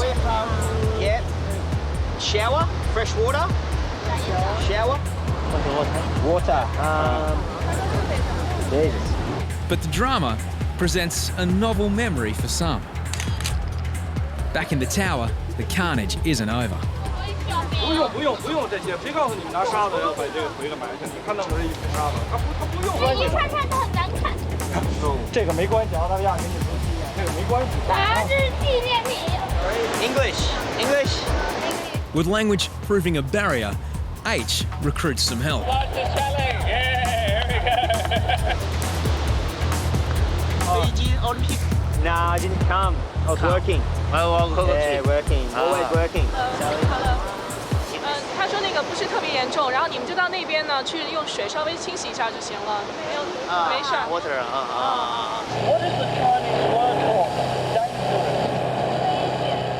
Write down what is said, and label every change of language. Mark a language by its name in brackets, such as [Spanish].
[English] Yep. Shower? Fresh water? Shower? Water. Jesus. But the drama presents a novel memory for some. Back in the tower, the carnage isn't over. [Chinese] 不用这些，谁告诉你们拿沙子要把这个回来埋下？你看到我这一桶沙子，他不用。你看看它很难看。这个没关系，澳大利亚给你留纪念，这个没关系。啊，这是纪念品。 [English] English. With language proving a barrier, H recruits some help. Fiji Olympic? No, I didn't come. I was working. Working. Always working. [Chinese] 他说那个不是特别严重，然后你们就到那边呢，去用水稍微清洗一下就行了，没事。 [English] Water. What is the Chinese word for dangerous?